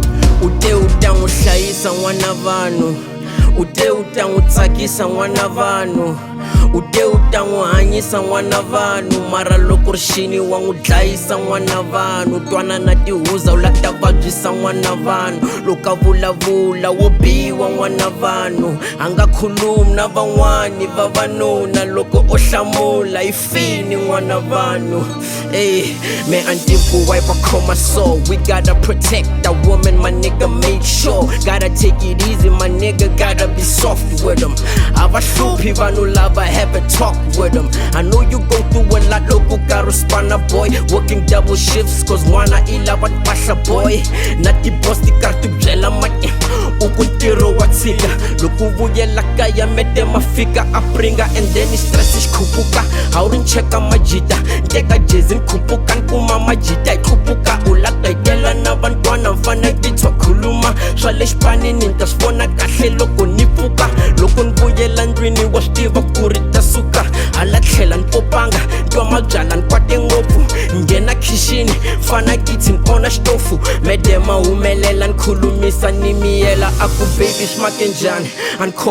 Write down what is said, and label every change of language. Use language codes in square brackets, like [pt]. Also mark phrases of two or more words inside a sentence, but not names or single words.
[ts] Ute u ta n'wi hlayisa n'wana vanhu Ute u ta n'wi tsakisa n'wana vanhu Ute u ta n'wi hanyisa n'wana vanhu Mara loko rixini wa n'wi dlayisa n'wana vanhu Twanana tihuza u la ta vabyisa n'wana vanhu Loko a vulavula wo biwa n'wana vanhu A nga khulumi na van'wani vavanuna Loko o hlamula hi fini n'wana vanhu [en] Me and Dimpu wife I call my soul We gotta protect that woman my nigga make sure Gotta take it easy my nigga Gotta be soft with them [ts] Avahluphi vanhu lava [en] have a talk with them I know you go through a lot [ts] loko karo spana boy [en] Working double shifts cause [ts] n'wana I lava tpahla boy Na ti-boss ti karhi ti byela mati Uku ntirho wa tshika Loko vuyela kaya mete mafika a pringa [en] And then stress [ts] xi khuphuka A wu ri ncheka majita Nteka jezi ni khuphuka Nkuma majita hi khuphuka U la qetela na vantwana mfana titshwa khuluma Swa le xipanini ni ta swi vona kahle loko ni pfuka Loko ni vuyela ndlwini wa swi tiva ku ri ta suka Hala tlhela ni popanga Twa mabyala ni kwate ngopfu Nghena khixini Fana kiti ni ona xitofu Mede ma humelela ni khulumisa ni miyela Aku baby smake njhani A ni khoma